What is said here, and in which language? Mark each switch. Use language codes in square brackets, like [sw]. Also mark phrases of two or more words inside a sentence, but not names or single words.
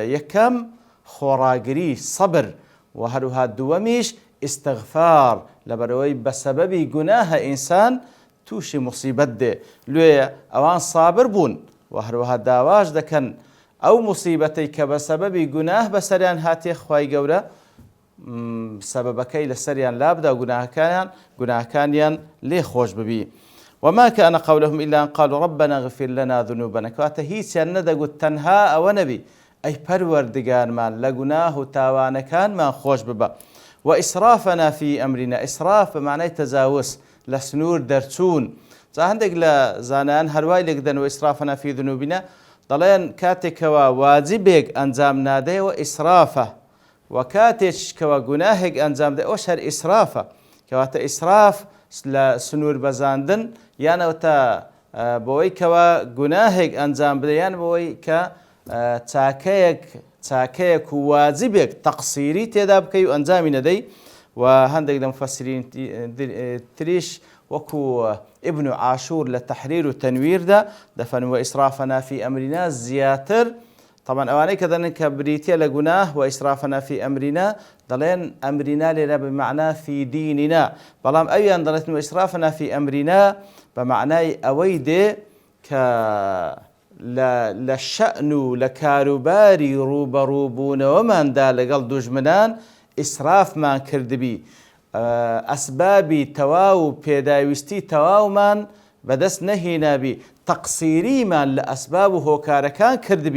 [ckb] یەکەم خۆڕاگری، سەبر، و هەروەها دووەمیش ئیستیغفار، لەبەرەوەی بەسەبەبی گوناهە ئینسان تووشی موسیبەت دێ، لێیە ئەوان سابر بوون و هەروەها داواش دەکەن ئەو موسیبەتەی کە بەسەبەبی گوناه بەسەریان هاتێ خوای گەورە سەبەبەکەی لەسەریان لابدا و گوناهەکانیان لێ خۆش ببی. [ar] وما كان قولهم إلا أن قالوا ربنا اغفر لنا ذنوبنا، [ckb] کەواتە هیچیان نەدەگوت تەنها ئەوە نەبی ئەی پەروەردگارمان لە گوناه و تاوانەکانمان خۆش ببە، [ar] وإسرافنا في أمرنا، إسراف [ckb] بمعنای تەجاوز، لە سنوور دەرچوون. جا هەندێک لە زانایان هەروای لێک دەن [ar] وإسرافنا في ذنوبنا، [ckb] دەڵێن کاتێکەوە واجبێک ئەنجام نادەیەوە ئیسرافە، و کاتێکەوە گوناهێک ئەنجام دێ ئەوەش هەر ئیسرافە، کەواتە ئیسراف لە سنوور بەزاندن یانەوەتە بەوەی کەوا گوناهێک ئەنجام بدە، یان بەوەی کە چاکەیەک و واجبێک تەقسیری تێدا بکەی و ئەنجامی نەدەی. و هەندێک لە مفەسرین تریش وەکو ئیبن عاشور لە تەحریر و تەنویردا دەفەرمێ [ar] وإسرافنا في أمرنا [ckb] زیاتر، طبعا ئەوانەی کە دەڵێن کە بریتە لە گوناه [ar] وإسرافنا في أمرنا، [ckb] دەڵێن ئەمرینا لێرە [ar] بمعنى في دیننا، [ckb] بەڵام ئەویان دەڵێت [ar] وإسرافنا في أمرنا [ckb] بمعنای ئەوەی دێ کە لە شەئن و لە کاروباری ڕوبەڕووبوونەوەماندا لەگەڵ دوژمنان ئیسرافمان کردبی، ئەسبابی تەواو و پێداویستی تەواومان بەدەست نەهێنابی، تەقسیریمان لە ئەسباب و هۆکارەکان کردبی.